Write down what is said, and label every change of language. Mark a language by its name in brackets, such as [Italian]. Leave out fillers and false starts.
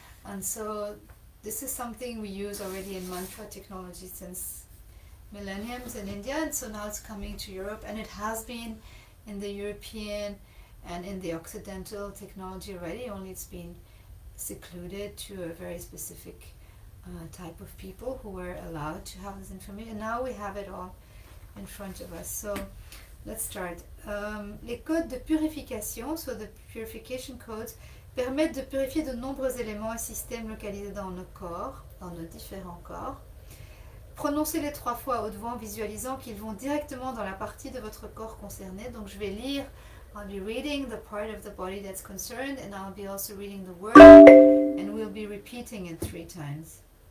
[English] And so this is something we use already in mantra technology since millenniums in India, and so now it's coming to Europe, and it has been in the European And in the Occidental technology already, only it's been secluded to a very specific type of people who were allowed to have this information. Now we have it all in front of us. So let's start. [French] Les codes de purification, [English] so the purification codes, [French] permettent de purifier de nombreux éléments et systèmes localisés dans nos corps, dans nos différents corps. Prononcez-les 3 fois à haute voix en visualisant qu'ils vont directement dans la partie de votre corps concernée. Donc je vais lire, [English] I'll be reading the part of the body that's concerned, and I'll be also reading the word, and we'll be repeating it 3 times.